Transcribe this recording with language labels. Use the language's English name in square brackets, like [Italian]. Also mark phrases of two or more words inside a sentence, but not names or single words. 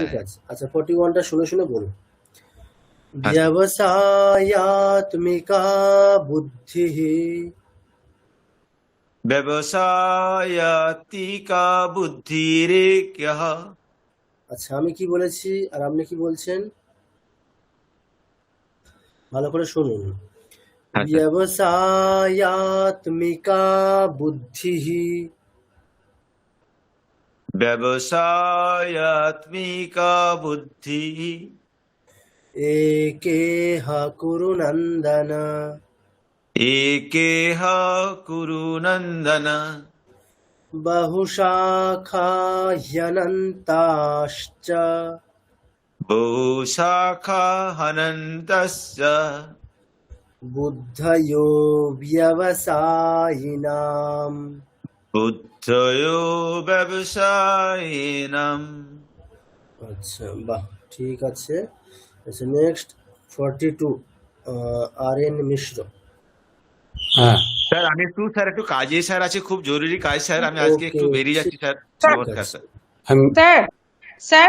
[Bangla] ঠিক আছে, আচ্ছা 41টা শুনে শুনে বলুন। [Sanskrit] व्यवसायात्मिका बुद्धिः। व्यवसायातिका बुद्धिरेक्यः। [Bangla] আচ্ছা, আমি কি বলেছি আর আপনি কি বলছেন ভালো করে শুনুন। হ্যাঁ স্যার। [Sanskrit] व्यवसायात्मिका बुद्धिः व्यवसायात्मिका बुद्धि एकेह कुरु नन्दन। एकेह कुरु नन्दन। बहुशाखा ह्यनन्ताश्च। बहुशाखा हनन्तस्य। बुद्धयो व्यवसायिनाम। बुद्धयो व्यवसायिनाम। [Bangla] আচ্ছা, বাহ, ঠিক আছে। আচ্ছা, নেক্সট 42 আর.এন. মিশ্র। হ্যাঁ স্যার আমি একটু কাজে স্যার আছে, খুব জরুরি কাজ স্যার, আমি আজকে একটু ওকে, বেরিয়ে যাচ্ছি স্যার। ঠিক নমস্কার আছে। স্যার। আমি স্যার স্যার